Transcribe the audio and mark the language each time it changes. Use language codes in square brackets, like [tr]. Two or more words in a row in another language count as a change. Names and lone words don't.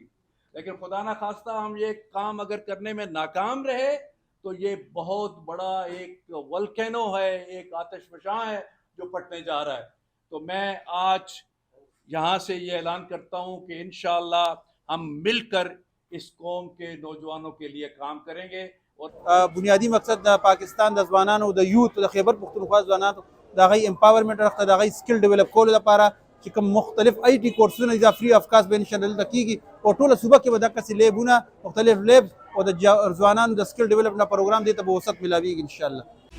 [ur] لیکن خدا نہ خواستہ ہم یہ کام اگر کرنے میں ناکام رہے تو یہ بہت بڑا ایک ولکینو ہے، ایک آتش فشاں ہے جو پھٹنے جا رہا ہے. تو میں آج یہاں سے یہ اعلان کرتا ہوں کہ انشاءاللہ ہم مل کر اس قوم کے نوجوانوں کے لیے کام کریں گے. [ps] بنیادی مقصد د پاکستان د ځوانانو د یوت د خیبر پښتونخوا ځوانانو د هغوی امپاورمنټ اړخ ته د هغوی [en] skill develop [ps] کولو لپاره چې کوم مختلف آی ټي کورسونه دي دا [en] free of cost [ps] به انشاءالله دلته کېږي او ټوله صوبه کې به دقسې لیبونه مختلف لیبس او د ځوانانو د [en] skill development program [ps] دې ته به وسعت ملاویږي انشاءالله.